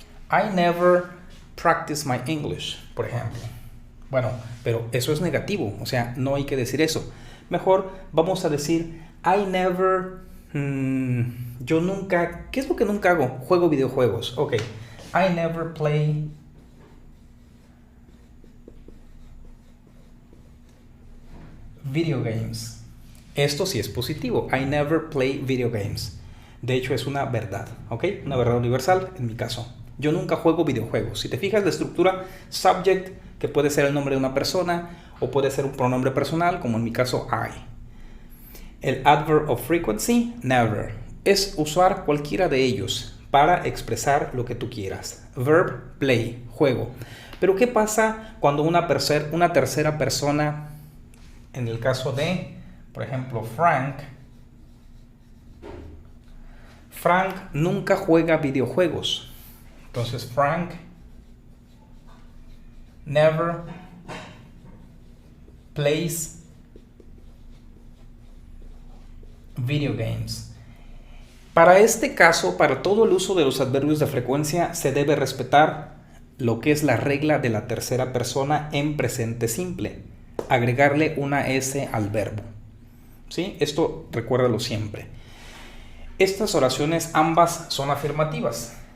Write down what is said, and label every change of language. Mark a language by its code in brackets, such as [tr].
[en] I never practice my English, [es] por ejemplo. Bueno, pero eso es negativo, o sea, no hay que decir eso. Mejor vamos a decir I never, yo nunca, ¿qué es lo que nunca hago? Juego videojuegos. [en] Ok, I never play video games. [es] Esto sí es positivo. [en] I never play video games. [es] De hecho, es una verdad, ¿ok? Una verdad universal en mi caso. Yo nunca juego videojuegos. Si te fijas, la estructura subject, que puede ser el nombre de una persona o puede ser un pronombre personal, como en mi caso I. El adverb of frequency, never. Es usar cualquiera de ellos para expresar lo que tú quieras. Verb, play, juego. Pero ¿qué pasa cuando una tercera persona, en el caso de, por ejemplo, Frank nunca juega videojuegos? [en] Entonces, Frank never plays video games. [es] Para este caso, para todo el uso de los adverbios de frecuencia, se debe respetar lo que es la regla de la tercera persona en presente simple. Agregarle una S al verbo. ¿Sí? Esto recuérdalo siempre. Estas oraciones ambas son afirmativas.